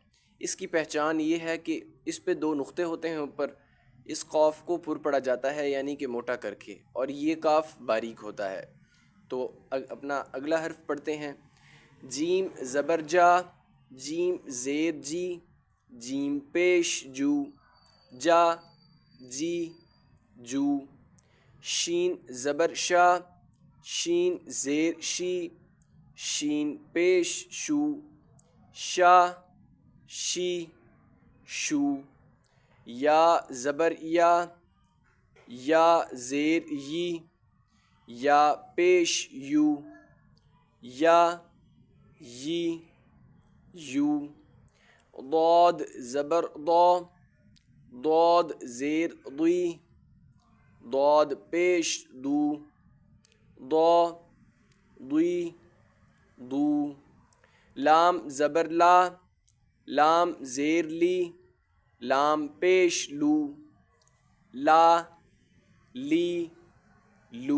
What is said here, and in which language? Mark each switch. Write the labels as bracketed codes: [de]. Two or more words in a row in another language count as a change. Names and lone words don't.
[ur] اس کی پہچان یہ ہے کہ اس پہ 2 نقطے ہوتے ہیں اوپر، اس قاف کو پر پڑھا جاتا ہے یعنی کہ موٹا کر کے، اور یہ کاف باریک ہوتا ہے۔ تو اپنا اگلا حرف پڑھتے ہیں۔ جیم زبر جا، جیم زیر جی، جیم پیش جو، جا جی جو۔ شین زبر شا، شین زیر شی، شین پیش شو، شا شی شو۔ یا زبر یا، یا زیر یی، یا پیش یو، یا یی یو۔ ضاد زبر ضا، ضاد زیر ضی، ضاد پیش دو، ضا ضی ضو۔ لام زبر لا، لام زیر لی، لام پیش لو، لا لی لو۔